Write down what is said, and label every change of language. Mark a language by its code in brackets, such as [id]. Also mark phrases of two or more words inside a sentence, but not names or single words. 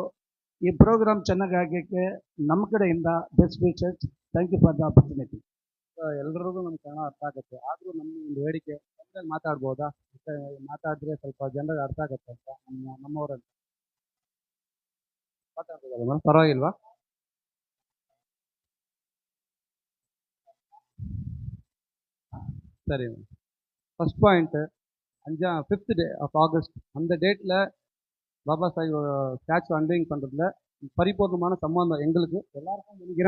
[kn] ಈ ಪ್ರೋಗ್ರಾಮ್ ಚೆನ್ನಾಗಿ ಆಗೋಕ್ಕೆ ನಮ್ಮ ಕಡೆಯಿಂದ [en] best wishes. thank you for the opportunity. [kn] ಎಲ್ರಿಗೂ ನಮ್ಮ ಕನ್ನಡ ಅರ್ಥ ಆಗುತ್ತೆ. ಆದರೂ ನಮ್ಮ ಒಂದು ಬೇಡಿಕೆ ಕನ್ನಡದಲ್ಲಿ ಮಾತಾಡ್ಬೋದಾ? ಮಾತಾಡಿದ್ರೆ ಸ್ವಲ್ಪ ಜನರಿಗೆ ಅರ್ಥ ಆಗುತ್ತೆ ಅಂತ ನಮ್ಮವರಲ್ಲಿ ಮಾತಾಡ್ಬೋದಲ್ಲ ಮೇಡಮ್? ಪರವಾಗಿಲ್ವಾ? [ta] சரி. [en] first point 5th day of August [ta] அந்த டேட்டில் பாபா சாஹிப் [en] statue unveiling [ta] பண்ணுறதுல பரிபூர்ணமான சம்பந்தம் எங்களுக்கு எல்லாருக்கும் நினைக்கிறேன்.